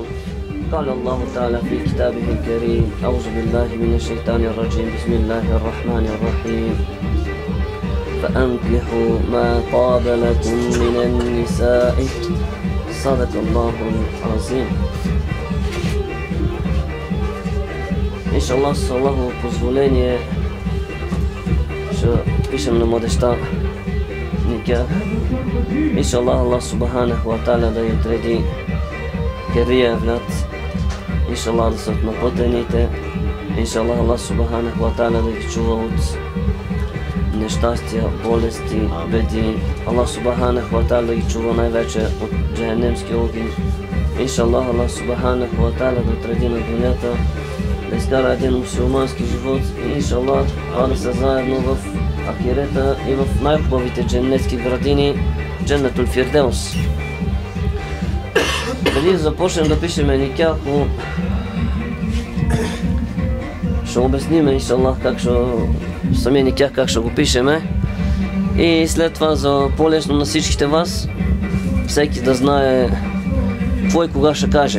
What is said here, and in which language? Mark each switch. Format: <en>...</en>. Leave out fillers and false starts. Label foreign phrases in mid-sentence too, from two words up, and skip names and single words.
<ar>قال الله تعالى في كتابه الكريم: أعوذ بالله من الشيطان الرجيم، بسم الله الرحمن الرحيم. فأنكحوا ما طاب لكم من النساء. صدق الله العظيم. إن شاء الله,</ar> <bg>с Аллахово позволение ще пишем на младежта никях.</bg> <ar>إن شاء الله, الله سبحانه وتعالى</ar> <bg>да й отреди керия евлад.</bg> <ar>إن شاء الله,</ar> <bg>да са от напътените.</bg> <ar>إن شاء الله, الله سبحانه وتعالى</ar> <bg>да ги чува от нещастия, болести, беди.</bg> <ar>الله سبحانه وتعالى</ar> <bg>да ги чува най-вече от джахенемски огън.</bg> <ar>إن شاء الله, الله سبحانه وتعالى</ar> <bg>да отреди на дунята, да изкара един мусулмански живот и</bg> <ar>إن شاء الله</ar> <bg>да са заедно в ахирета и в най-хубавите дженнетски градини, Дженнетул Фирдеус. Преди да започнем да пишеме никяхо, ще обясним</bg> <ar>إن شاء الله</ar> <bg>как ще, самия никях как ще го пишеме и след това за по-лесно на всичките вас, всеки да знае какво и кога ще каже.</bg>